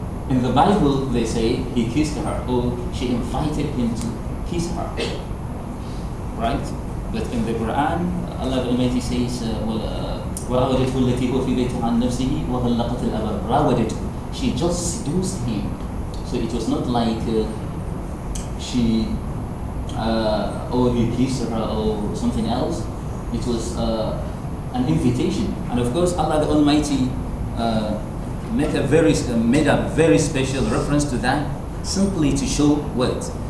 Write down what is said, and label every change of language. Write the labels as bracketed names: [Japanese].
[English] In the Bible, they say he kissed her, or she invited him to kiss her. Right? But in the Quran, Allah the Almighty says, [Arabic] وَرَوَدَتْهُ الَّتِي هُوَ فِي بَيْتِهَا عَنْ نَفْسِهِ وَغَلَّقَتِ الْأَبْوَابَ. راودته. [English] She just seduced him. So it was not like she or he kissed her or something else. It was an invitation. And of course, Allah the Almighty made a very special reference to that, simply to show what?